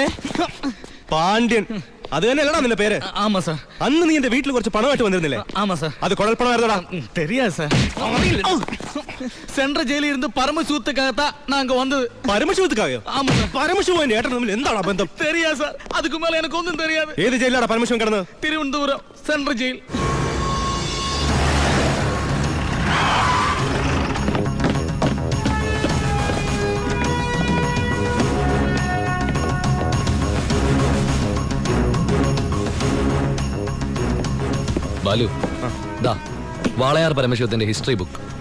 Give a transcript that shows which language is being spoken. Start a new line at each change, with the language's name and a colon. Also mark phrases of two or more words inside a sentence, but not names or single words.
Malayalam: പാണ്ഡ്യൻ, അത് തന്നെയല്ലടാ നിന്റെ പേര്?
Tamil: ஆமா சார்.
Malayalam: അന്ന് നീ എന്റെ വീട്ടിൽ കുറച്ച് പണമായിട്ട് വന്നിരുന്നില്ലേ?
Tamil: ஆமா சார்.
Malayalam: അത് കുഴൽപ്പണമായിരുന്നടാ.
Tamil: தெரியாது சார்.
English: central jailல
Tamil: இருந்து பரமசிவத்துக்காகத்தான் நாங்க வந்தது.
Malayalam: പരമശിവത്തുക്കായോ?
Tamil: ஆமா சார்.
Malayalam: പരമശിവൻ ഏട്ടൻ തമ്മിൽ എന്താണ് ബന്ധം?
Tamil: தெரியாது சார். அதுக்கு மேல எனக்கு ஒன்றும் தெரியாது.
Malayalam: ഏത് ജയിലാടാ പരമശിവൻ കിടന്നത്? തിരുവനന്തപുരം
English: central jail.
Malayalam: ബാലു, ദാ വാളയാർ പരമശിവത്തിന്റെ
English: history book.